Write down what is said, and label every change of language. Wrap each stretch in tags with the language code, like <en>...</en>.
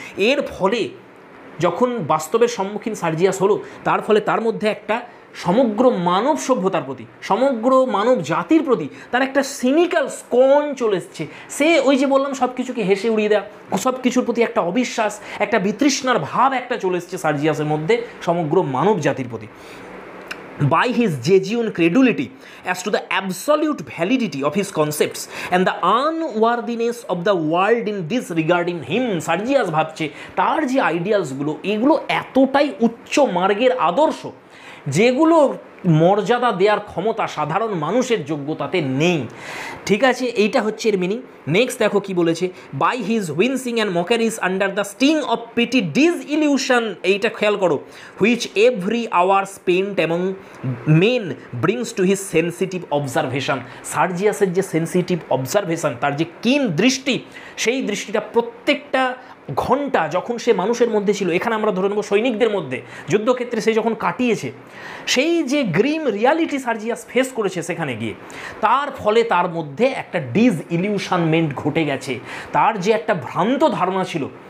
<bn>এর ফলে যখন বাস্তবের সম্মুখীন সার্জিয়াস হলো, তার ফলে তার মধ্যে একটা সমগ্র মানব সভ্যতার প্রতি, সমগ্র মানব জাতির প্রতি তার একটা সিনিক্যাল স্কর্ন চলে এসছে। সে ওই যে বললাম সব কিছুকে হেসে উড়িয়ে দেওয়া, সব কিছুর প্রতি একটা অবিশ্বাস, একটা বিতৃষ্ণার ভাব একটা চলে এসছে সার্জিয়াসের মধ্যে সমগ্র মানব জাতির প্রতি।</bn> <en>by his genuine credulity as to the absolute validity of his concepts and the unworthiness of the world in this regarding him,</en> <bn>সার্জিয়াস ভাবছে তার যে আইডিয়ালসগুলো এগুলো এতটাই উচ্চ মার্গের আদর্শ যেগুলো মর্যাদা দেওয়ার ক্ষমতা সাধারণ মানুষের যোগ্যতাতে নেই। ঠিক আছে, এইটা হচ্ছে এর মিনিং। নেক্সট দেখো কি বলেছে,</bn> <en>By his wincing and mockeries under the sting of petty disillusion.</en> <bn>এইটা খেয়াল করো,</bn> <en>Which every hour spent এবং men brings to his sensitive observation.</en> <bn>সার্জিয়াসের যে সেন্সিটিভ অবজারভেশন, তার যে কিন দৃষ্টি, সেই দৃষ্টিটা প্রত্যেকটা ঘন্টা যখন সে মানুষের মধ্যে ছিল, এখানে আমরা ধরে নেব সৈনিকদের মধ্যে, যুদ্ধক্ষেত্রে সে যখন কাটিয়েছে, সেই যে গ্রিম রিয়ালিটি সার্জিয়াস ফেস করেছে সেখানে গিয়ে, তার ফলে তার মধ্যে একটা ডিসইলিউশনমেন্ট ঘটে গেছে। তার যে একটা ভ্রান্ত ধারণা ছিল</bn>